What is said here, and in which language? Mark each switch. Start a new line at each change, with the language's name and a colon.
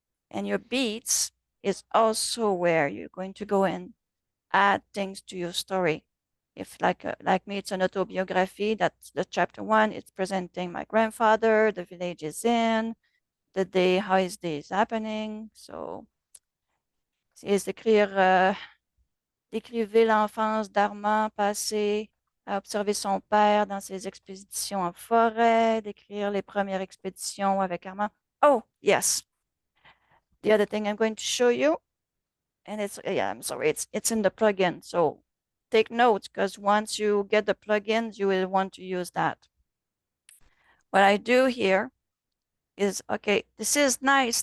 English: And your beats is also where you're going to go and add things to your story. If like me, it's an autobiography, that's the chapter 1. It's presenting my grandfather, the village is in, the day, how his day is happening.
French: So, c'est d'écrire, décrivez l'enfance d'Armand passé à observer son père dans ses expéditions en forêt, décrire les premières expéditions avec Armand.
English: Oh, yes. The other thing I'm going to show you, and it's, yeah, I'm sorry, it's in the plugin. So take notes, because once you get the plugins, you will want to use that. What I do here is, okay, this is nice.